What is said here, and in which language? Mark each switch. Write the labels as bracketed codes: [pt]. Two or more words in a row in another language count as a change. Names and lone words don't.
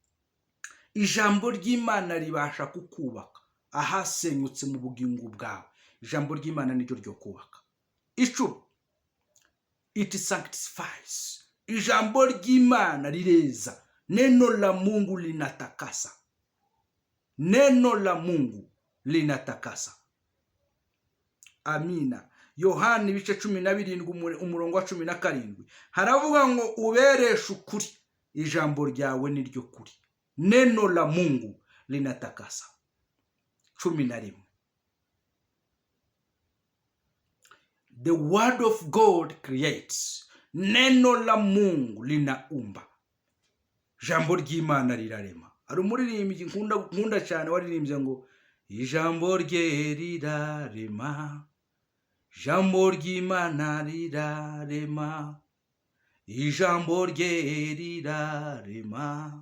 [rw] Ijambo ry'Imana ribasha kukubaka ahasenyutse mu bugingo bwawe. ijambo ry'Imana niryo ryo kubaka. [en] Icumi, it sanctifies. [rw] Ijambo ry'Imana rireza. [sw] Neno la Mungu linatakasa. Neno la Mungu linatakasa. Amina. [rw] Yohana ibice 17 umurongo wa 17 haravuga ngo ubereshe ukuri, ijambo ryawe niryo kuri. [sw] Neno la Mungu linatakasa. 11. [en] The word of God creates. [sw] Neno la Mungu linaumba. [rw] Ijambo ry'Imana rirarema. Ari umuririmbyi nkunda cyane waririmbye ngo ijambo rye rirarema. Ijambo ry'Imana rirarema. Ijambo rye rirarema.